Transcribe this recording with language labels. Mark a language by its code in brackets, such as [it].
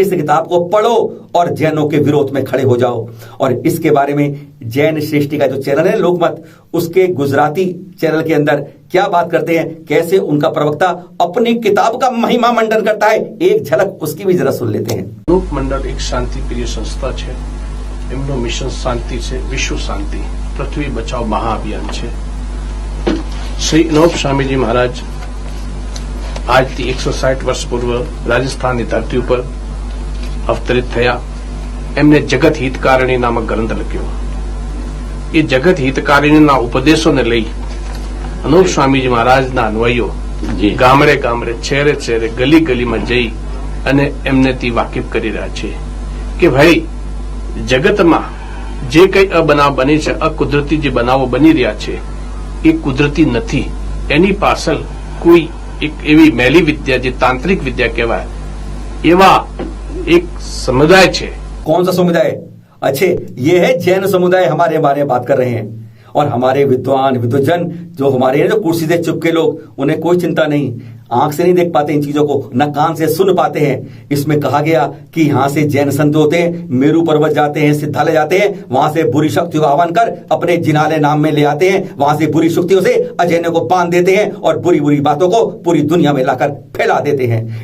[hi] इस किताब को पढ़ो और जैनों के विरोध में खड़े हो जाओ। और इसके बारे में जैन श्रेष्ठी का जो चैनल है लोकमत, उसके गुजराती चैनल के अंदर क्या बात करते हैं, कैसे उनका प्रवक्ता अपनी किताब का महिमा मंडन करता है, एक झलक उसकी भी जरा सुन लेते हैं। [gu] અનુપ મંડળ એક શાંતિ પ્રિય સંસ્થા છે। એમનો મિશન શાંતિ છે, વિશ્વ શાંતિ, પૃથ્વી બચાવ મહાઅભિયાન છે। શ્રી અનુપ સ્વામીજી મહારાજ આજથી 160 વર્ષ પૂર્વ રાજસ્થાનની ધરતી ઉપર અવતરિત થયા। એમને જગત હિતકારિણી નામક ગ્રંથ લખ્યો। એ જગત હિતકારિણીના ઉપદેશોને લઈ અનુપ સ્વામીજી મહારાજના અન્વયો ગામડે ગામડે, છેરે છેરે, ગલી ગલીમાં જઈ અને એમનેથી વાકેફ કરી રહ્યા છે કે ભાઈ જગતમાં જે કંઈ અબનાવ બની છે, અકુદરતી જે બનાવો બની રહ્યા છે એ કુદરતી નથી। એની પાછળ કોઈ એક એવી મેલી વિદ્યા જે તાંત્રિક વિદ્યા કહેવાય એવા એક સમુદાય છે। [hi] कौन सा समुदाय? अच्छे, ये है जैन समुदाय। हमारे बारे में बात कर रहे हैं। और हमारे विद्वान विद्वजन जो हमारे जो कुर्सी से चुपके लोग, उन्हें कोई चिंता नहीं, आंख से नहीं देख पाते इन चीजों को, न कान से सुन पाते हैं। इसमें कहा गया कि यहां से जैन संत होते हैं, मेरू पर्वत जाते हैं, सिद्धालय जाते हैं, वहां से बुरी शक्तियों का आह्वान कर अपने जिनाले नाम में ले आते हैं, वहां से बुरी शक्तियों से अजैनों को बांध देते हैं और बुरी बुरी बातों को पूरी दुनिया में लाकर फैला देते हैं।